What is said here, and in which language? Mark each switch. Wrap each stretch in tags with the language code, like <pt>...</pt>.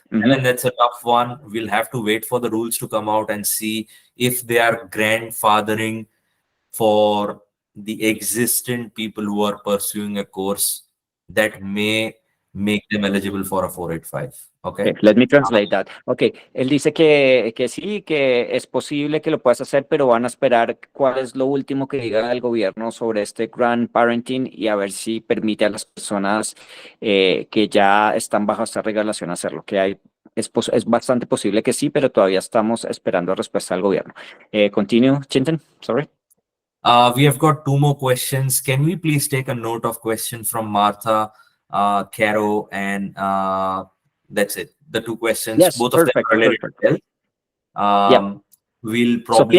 <en>Belen, that's a tough one. We'll have to wait for the rules to come out and see if they are grandfathering for the existing people who are pursuing a course that may make them eligible for a 485. Okay. Let me translate that.</en> <es>Okay, él dice que sí, que es posible que lo puedas hacer, pero van a esperar cuál es lo último que diga el gobierno sobre este grandparenting y a ver si permite a las personas que ya están bajo esta regulación hacerlo. Es bastante posible que sí, pero todavía estamos esperando respuesta del gobierno.</es> <en>Continue, Chintan, sorry. We have got 2 more questions. Can we please take a note of question from Martha, Caro, and that's it. The 2 questions, yes, both perfect, of them are related to health. We'll probably,</en>